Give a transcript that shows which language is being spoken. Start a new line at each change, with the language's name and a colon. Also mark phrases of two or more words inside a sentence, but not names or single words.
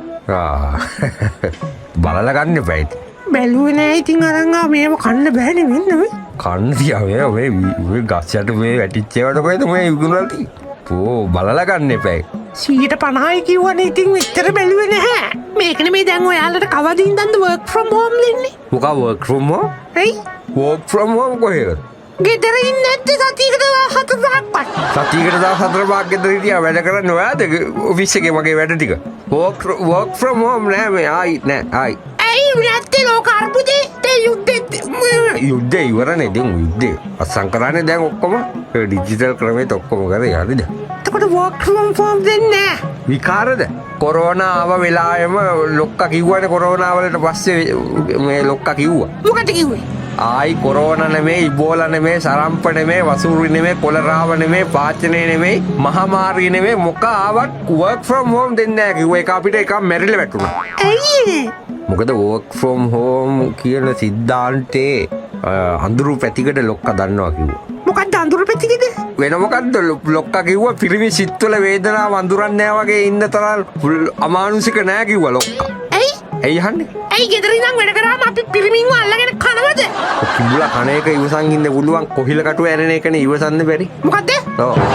Sinhala: බලලා ගන්න එපා බැලුවේ නෑ ඉතින් අරන් මේව කන්න බෑනේ වෙන්න කන්න තියා මේ ගස්යට මේ වැටිච්ච ඒවාට කොහෙද මේ විකුණලා තියෙන්නේ බලලා ගන්න එපා 150යි කිව්වනේ ඉතින් විතර බැලුවේ නැහැ මේකනේ මේ දැන් ඔයාලට කවදින්දන්ද
English: work from home
Sinhala: දෙන්නේ
English: මොකා work from home
Sinhala: එයි
English: work from home කොහෙද
Sinhala: ගෙදර ඉන්නේ නැත්තේ සතියකට 4 පහක් ගෙදර හිටියා වැඩ කරන්න ඔයාද ඔෆිස් එකේ මගේ වැඩ ටික
English: work from home
Sinhala: නෑ මේ ආයි ඇයි නැත්තේ ලෝක අර්බුදේ යුද්ධේ ඉවරනේ දැන් යුද්ධේ අසංකරන්නේ දැන් ඔක්කොම ඩිජිටල් ක්‍රමයට ඔක්කොම කරේ හරිද එතකොට
English: work from home
Sinhala: දෙන්නේ නැහැ විකාරද කොරෝනා ආව වෙලාවෙම ලොක්කා කිව්වනේ කොරෝනා වලට පස්සේ මේ ලොක්කා කිව්වා මොකද කිව්වේ ආයි කොරෝනා නෙමෙයි ඉබෝලා නෙමෙයි සරම්ප නෙමෙයි වසූරි නෙමෙයි කොලරාව නෙමෙයි පාචනේ නෙමෙයි මහාමාරී නෙමෙයි මොක ආවත්
English: work from home
Sinhala: දෙන්නේ නැහැ කිව්වා ඒක අපිට එකක් මැරිලා වැටුණා ඇයි මොකද
English: work from home
Sinhala: කියන සිද්ධාන්තේ අඳුරු පැතිකඩ ලොක්කා දන්නවා කිව්වා මොකක්ද අඳුරු පැතිකඩ වෙන මොකද්ද ලොක්කා කිව්වා පිරිමි සිත්වල වේදනාව අඳුරන්නේ නැහැ වගේ ඉන්න තරම් අමානුෂික නැහැ කිව්වා ලොක්කා ඇයි අහන්නේ ඇයි ගෙදර ඉඳන් වැඩ කරාම අපි පිරිමින්ව අල්ලගෙන කනවද කිඹුලා කණ එක ඉවසන් ඉන්න පුළුවන් කොහිල කටුව ඇරෙන එකනේ ඉවසන්න බැරි මොකද්ද ඔව්